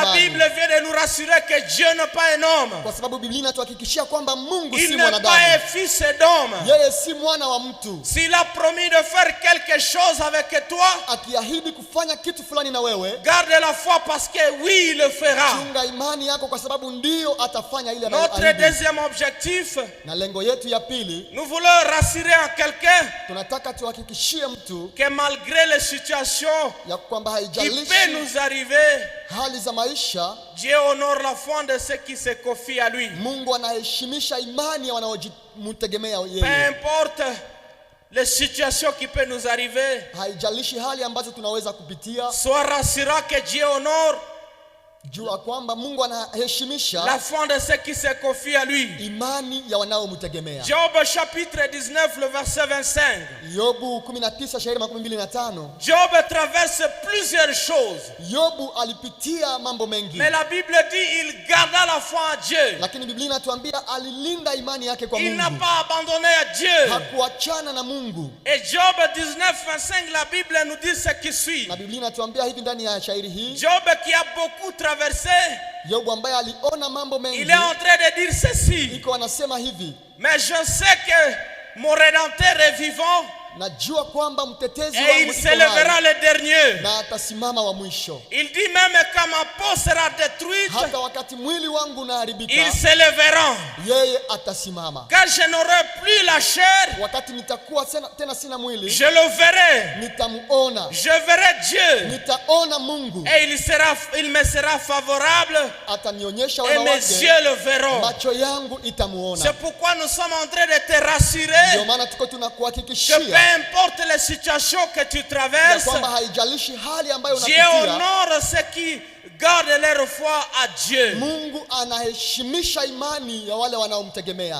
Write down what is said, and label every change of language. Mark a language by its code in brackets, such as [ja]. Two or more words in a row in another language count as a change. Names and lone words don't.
[sw] imani. [fr] Bible vient de nous rassurer que Dieu n'est pas un homme. [sw] Kwa sababu Biblia inatuhakikishia kwamba Mungu [fr] Il [sw] si [fr] n'est pas [sw] mwanadamu. [fr] un fils d'homme. [sw] Yeye si mwana wa mtu. [fr] S'il a promis de faire quelque chose avec toi, [sw] Akiahidi kufanya kitu fulani na wewe, [fr] garde la foi parce que oui, il le fera. [sw] chunga imani yako kwa sababu ndio atafanya ile [fr] Notre [sw] anayoahidi. [fr] deuxième objectif, [sw] Na lengo yetu ya pili, [fr] nous voulons rassurer en quelqu'un [sw] tunataka tuhakikishie mtu [fr] que malgré les situations [sw] ya kwamba [fr] qui peuvent [sw] haijalishi [fr] nous arriver, [sw] hali za maisha, [fr] Dieu honore la foi de ceux qui se confient à lui. [sw] Mungu anaheshimisha imani ya wanaojitegemea [fr] Peu [sw] yeye. [fr] importe les situations qui peuvent nous arriver, [sw] Haijalishi hali ambazo tunaweza kupitia, [fr] sois rassurant que Dieu honore [sw] jua kwamba Mungu [fr] la [sw] anaheshimisha [fr] foi de ceux qui se confient à lui. [sw] imani ya wanaomtegemea. [fr] Job chapitre 19, le verset 25. [sw] Yobu 19 shairi 25. [fr] Job traverse plusieurs choses. [sw] Yobu alipitia mambo mengi, [fr] Mais la Bible dit il garda la foi à Dieu. [sw] lakini Biblia inatuambia alilinda imani yake kwa [fr] Il n'a [sw] Mungu. [fr] pas abandonné à Dieu. [sw] Hakuachana na Mungu. [fr] Et Job 19, 25, la Bible nous dit ce qui suit. [sw] Na Biblia inatuambia hivi ndani ya shairi hii, [fr] Job qui a beaucoup traversé, [sw] Yobu ambaye aliona mambo mengi, [fr] il est en train de dire ceci. [sw] iko anasema hivi, [fr] Mais je sais que mon Rédempteur est vivant [sw] najua kwamba mtetezi [fr] et [sw] wangu [fr] il [sw] iko [fr] s'élèvera [sw] hai, [fr] le dernier. [sw] na atasimama wa mwisho. [fr] Il dit même quand ma peau sera détruite, [sw] Hata wakati mwili wangu [fr] ils [sw] unaharibika, [fr] s'élèveront. [sw] yeye atasimama. [fr] Quand je n'aurai plus la chair, [sw] Wakati nitakuwa tena sina mwili, [fr] je le verrai. [sw] nitamuona, [fr] Je verrai Dieu [sw] nitaona Mungu, [fr] et il me sera favorable [sw] atanionyesha [fr] et [sw] wema [fr] mes [sw] wake, [fr] yeux le verront. [sw] macho yangu itamuona. [fr] C'est pourquoi nous sommes en train de te [sw] Ndio [fr] rassurer [sw] maana tuko [fr] que peu [sw] tunakuhakikishia [fr] importe les situations que tu [sw] ya [fr] traverses, [sw] kwamba haijalishi hali ambayo [fr] Dieu [sw] unapitia, [fr] honore ceux qui gardent leur foi à Dieu. [sw] Mungu anaheshimisha imani ya wale wanaomtegemea.